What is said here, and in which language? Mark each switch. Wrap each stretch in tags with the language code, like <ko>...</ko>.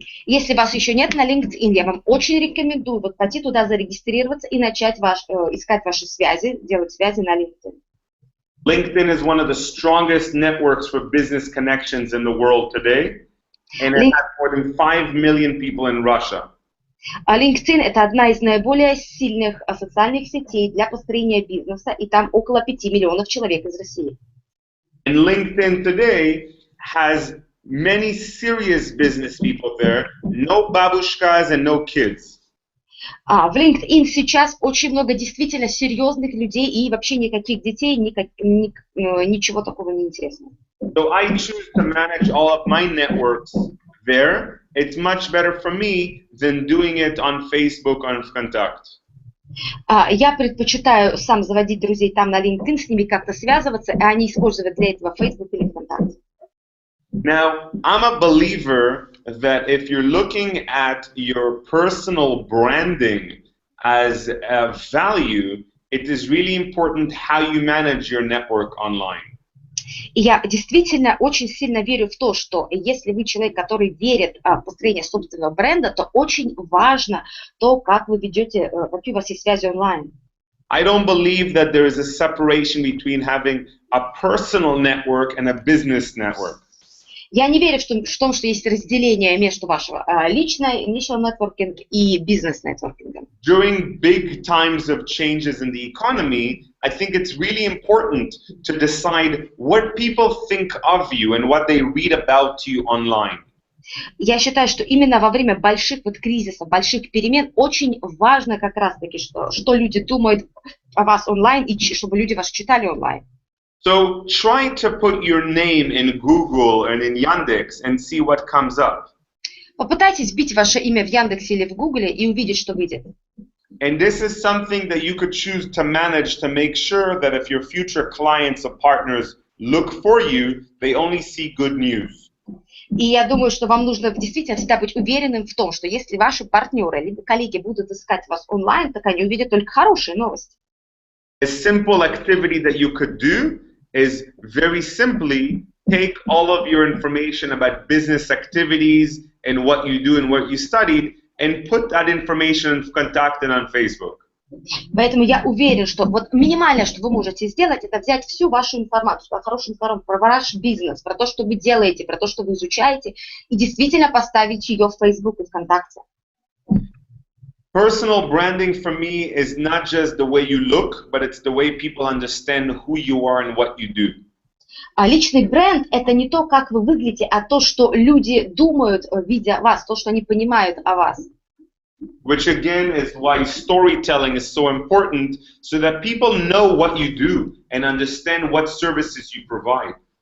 <ru>Если вас еще нет на LinkedIn, я вам очень рекомендую пойти туда зарегистрироваться и начать искать ваши связи, делать связи на LinkedIn.</ru> <en>LinkedIn is one of the strongest networks for business connections in the world today, and it has more than 5 million people in Russia.</en> <ru>LinkedIn – это одна из наиболее сильных социальных сетей для построения бизнеса, и там около 5 миллионов человек из России.</ru> <en>And LinkedIn today has many serious business people there, no babushkas and no kids.</en> <ru>В LinkedIn сейчас очень много действительно серьезных людей и вообще никаких детей, ничего такого не интересного.</ru> <en>So I choose to manage all of my networks there. It's much better for me than doing it on Facebook or Contact.</en> <ru>Я предпочитаю сам заводить друзей там на LinkedIn, с ними как-то связываться, а не использовать для этого Facebook или ВКонтакте.</ru> <en>Now, I'm a believer that if you're looking at your personal branding as a value, it is really important how you manage your network online.</en> <ru>И я действительно очень сильно верю в то, что если вы человек, который верит в построение собственного бренда, то очень важно то, как вы ведете, какие у вас есть связи онлайн.</ru> <en>I don't believe that there is a separation between having a personal network and a business network.</en> <ru>Я не верю в том, что есть разделение между вашего личного нетворкинга и бизнес-нетворкингом.</ru> <en>During big times of changes in the economy, I think it's really important to decide what people think of you and what they read about you online.</en> <ru>Я считаю, что именно во время больших кризисов, больших перемен очень важно как раз-таки, что люди думают о вас онлайн и чтобы люди вас читали онлайн.</ru> <en>So try to put your name in Google and in Yandex and see what comes up.</en> <ru>Попытайтесь вбить ваше имя в Яндексе или в Гугле и увидеть, что выйдет.</ru> <en>And this is something that you could choose to manage to make sure that if your future clients or partners look for you, they only see good news.</en> <ru>И я думаю, что вам нужно действительно всегда быть уверенным в том, что если ваши партнеры либо коллеги будут искать вас онлайн, так они увидят только хорошие новости.</ru> <en>A simple activity that you could do is very simply take all of your information about business activities and what you do and what you studied and put that information in contact and on Facebook.</en> <ru>Поэтому я уверен, что вот минимальное, что вы можете сделать, это взять всю вашу информацию, хорошую информацию про ваш бизнес, про то, что вы делаете, про то, что вы изучаете, и действительно поставить ее в Facebook и ВКонтакте.</ru> <en>Personal branding for me is not just the way you look, but it's the way people understand who you are and what you do.</en> <ru>А личный бренд – это не то, как вы выглядите, а то, что люди думают, видя вас, то, что они понимают о вас.</ru> <en>Which again is why storytelling is so important, so that people know what you do and understand what services you provide.</en>